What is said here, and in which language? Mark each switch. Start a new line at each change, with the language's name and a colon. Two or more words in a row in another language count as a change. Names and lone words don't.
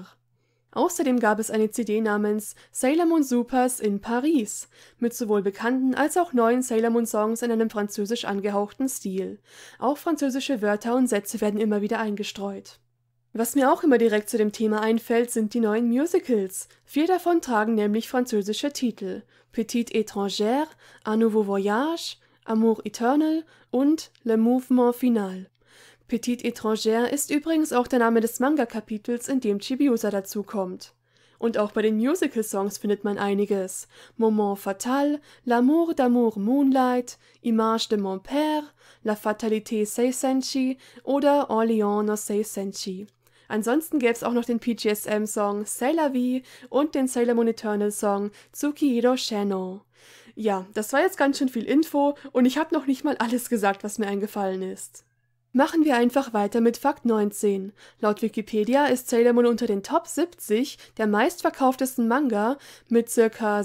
German: Außerdem gab es eine CD namens Sailor Moon Supers in Paris, mit sowohl bekannten als auch neuen Sailor Moon Songs in einem französisch angehauchten Stil. Auch französische Wörter und Sätze werden immer wieder eingestreut. Was mir auch immer direkt zu dem Thema einfällt, sind die neuen Musicals. 4 davon tragen nämlich französische Titel: Petite Étrangère, Un Nouveau Voyage, Amour Eternal und Le Mouvement Final. Petite Étrangère ist übrigens auch der Name des Manga-Kapitels, in dem Chibiusa dazukommt. Und auch bei den Musical-Songs findet man einiges. Moment Fatal, L'amour d'amour Moonlight, Image de mon père, La fatalité Seisenshi oder Orléans no Seisenshi. Ansonsten gäbe es auch noch den PGSM-Song C'est la vie und den Sailor Moon Eternal-Song Tsukihiro Sheno. Ja, das war jetzt ganz schön viel Info und ich habe noch nicht mal alles gesagt, was mir eingefallen ist. Machen wir einfach weiter mit Fakt 19. Laut Wikipedia ist Sailor Moon unter den Top 70 der meistverkauftesten Manga mit ca.